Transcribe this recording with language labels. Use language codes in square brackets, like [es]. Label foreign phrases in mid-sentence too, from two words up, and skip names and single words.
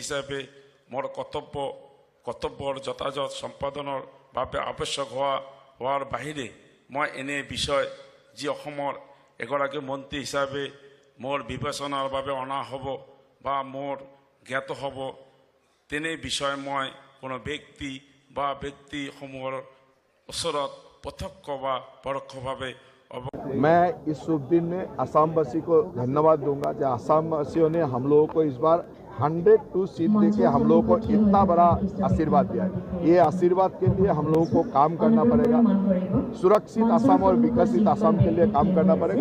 [as] হিচাপে মোৰ কৰ্তব্যৰ যথাযথ সম্পাদনৰ বাবে আৱশ্যক হোৱাৰ বাহিৰে মই এনে বিষয় যি অসমৰ এগৰাকী মন্ত্ৰী হিচাপে মোৰ বিবেচনাৰ বাবে অনা হ'ব বা মোৰ জ্ঞাত হ'ব তেনে বিষয় মই কোনো ব্যক্তি বা ব্যক্তিসমূহৰ ওচৰত প্ৰত্যক্ষ বা পৰোক্ষভাৱে [hi] मैं इस शुभ दिन में असमवासी को धन्यवाद दूंगा जो असमवासियों ने हम लोगों को इस बार 102 सीट देके हम लोगों को इतना बड़ा आशीर्वाद दिया है। ये आशीर्वाद के लिए हम लोगों को काम करना पड़ेगा, सुरक्षित असम और विकसित असम के लिए काम करना पड़ेगा।